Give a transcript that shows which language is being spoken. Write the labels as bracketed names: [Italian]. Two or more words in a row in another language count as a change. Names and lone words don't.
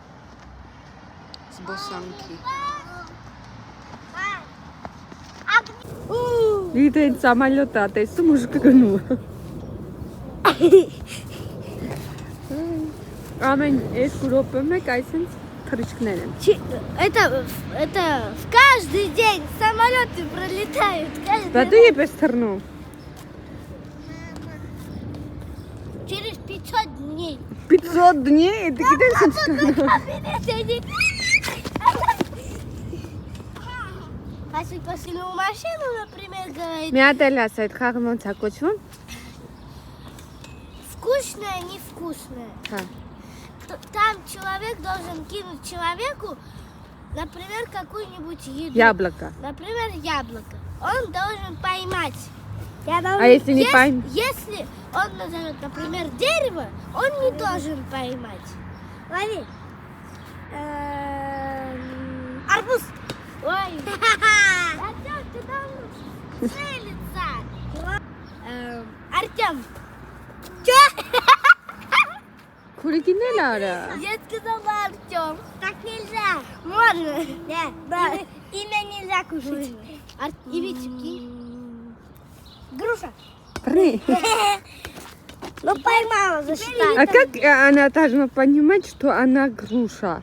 [Armenian] զբոսանքի։ Լիդեն սամալյոտ է տեսում ուժ կգնում։ Ամեն 2 րոպե մեկ այսինչ թռիչքներ են։ [Russian] Это в каждый день самолеты пролетают. [Armenian] Դա դու ես թռնում։ [Russian] Через 500 дней. 500 дней, это [Armenian] գիտես ինչ կա։ [Russian] Если посылю машину, например, говорит, [Armenian] Մի հատ էլ ասա, այդ խաղը ոնց է կոչվում։ [Russian] вкусное, невкусное. [Armenian] Հա։ [Russian] Там человек должен кинуть человеку, например, какую-нибудь еду. Яблоко. Например, яблоко. Он должен поймать. А если не поймет? Если он назовет, например, дерево, он не должен поймать. Лови. Арбуз. Ой. Артем, ты должен целиться. Артем. Че? [Armenian] Քուրիկին էլ արա։ [Russian] Я сказала Артем. Так нельзя. Можно. Да. Имя нельзя кушать. Ивички. Груша. Пры. Ну поймала, засчитала. А как она должна понимать, что она груша?